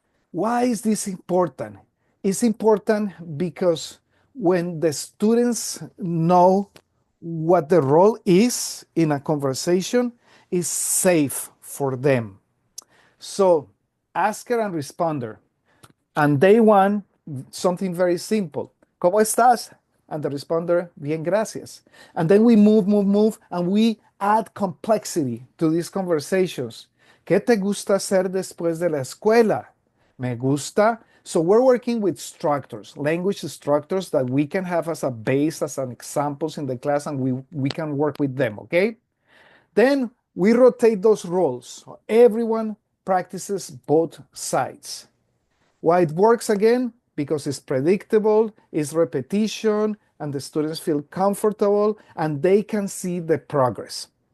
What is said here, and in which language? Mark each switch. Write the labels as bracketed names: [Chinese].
[English] Why is this important? It's important because when the students know what the role is in a conversation, it's safe for them. So, asker and responder. And day one, something very simple. [Spanish] ¿Cómo estás? [English] And the responder, [Spanish] bien, gracias. [English] And then we move, and we add complexity to these conversations. [Spanish] ¿Qué te gusta hacer después de la escuela? Me gusta. [English] So we're working with structures, language structures that we can have as a base, as an examples in the class, and we can work with them, okay? Then we rotate those roles. So everyone practices both sides. Why it works again? Because it's predictable, it's repetition, and the students feel comfortable and they can see the progress.